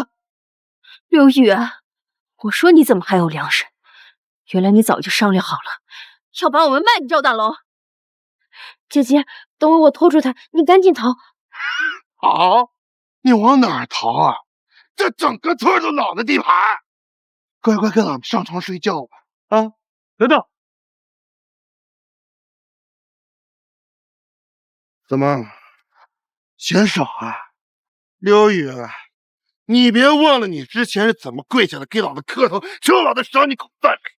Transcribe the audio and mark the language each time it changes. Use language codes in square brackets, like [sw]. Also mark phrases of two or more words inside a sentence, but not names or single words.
[zh] 劉宇，我說你怎麼還有糧食？原來你早就商量好了，要把我們賣給趙大龍。姐姐，等會我拖住他，你趕緊逃。好，你往哪兒逃啊？這整個村都老子地盤，乖乖跟俺們上床睡覺吧。啊，等等，怎麼嫌少啊？劉宇，你別忘了你之前是怎麼跪下來給老子磕頭，求老子賞你口飯吃。